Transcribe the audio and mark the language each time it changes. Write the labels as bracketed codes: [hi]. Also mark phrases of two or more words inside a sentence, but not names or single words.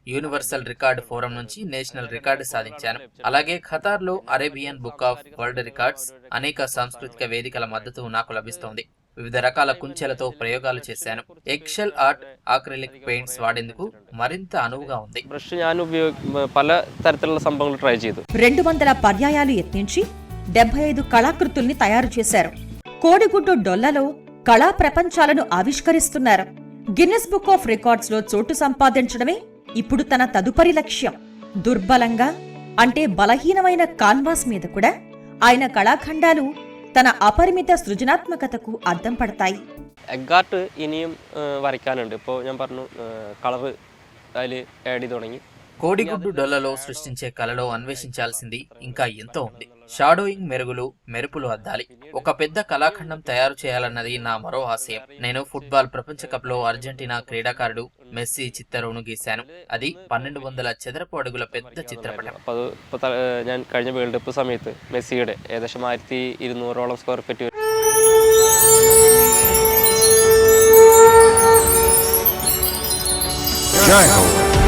[te] యూనివర్సల్ రికార్డు ఫోరం నుంచి [en] national record [te] సాధించాను. అలాగే ఖతార్లో అరేబియన్ బుక్ ఆఫ్ వరల్డ్ రికార్డ్స్, అనేక సాంస్కృతిక వేదికల మద్దతు నాకు లభిస్తోంది. వివిధ రకాల కుంచెలతో ప్రయోగాలు చేశాను. [en] eggshell art, acrylic paints [te] వాడేందుకు మరింత అనువుగా ఉంది. [ml] బ్రష్ ഞാൻ പല തരത്തിലുള്ള സംഭവങ്ങൾ ട്രൈ ചെയ്തു. [te] 200 పర్యాయాలు యత్నించి 75 కళాకృతుల్ని తయారు చేశారు. కోడిగుడ్డు డొల్లలో కళా ప్రపంచాలను ఆవిష్కరిస్తున్నారు. గిన్నెస్ బుక్ ఆఫ్ రికార్డ్స్ లో చోటు సంపాదించడమే ఇప్పుడు తన తదుపరి లక్ష్యం. దుర్బలంగా అంటే బలహీనమైన కాన్వాస్ మీద కూడా ఆయన కళాఖండాలు తన అపరిమిత సృజనాత్మకతకు అద్దం పడతాయి. [ml] എഗ്ഗാർട്ട് ഇനിയും വരയ്ക്കാനുണ്ട്. ഇപ്പോൾ ഞാൻ പറഞ്ഞു കളർ അതിൽ ആഡ് ചെയ്ത് തുടങ്ങി. [te] కోడిగుడ్డు డొల్లలో సృష్టించే కళలో అన్వేషించాల్సింది ఇంకా ఎంతో ఉంది. షాడోయింగ్, మెరుగులు, మెరుపులు అద్దాలి. ఒక పెద్ద కళాఖండం తయారు చేయాలన్నది నా మరో ఆశయం. నేను ఫుట్బాల్ ప్రపంచ కప్ లో అర్జెంటీనా క్రీడాకారుడు మెస్సీ చిత్తరువును గీశాను. అది 1200 చదరపు అడుగుల పెద్ద చిత్రపటం. [ml] അപ്പോൾ ഇപ്പോൾ ഞാൻ കഴിഞ്ഞ വേൾഡ് കപ്പ് സമയത്ത് മെസ്സിയുടെ ഏകദേശം 1200 [en] square feet [hi] Jai Ho.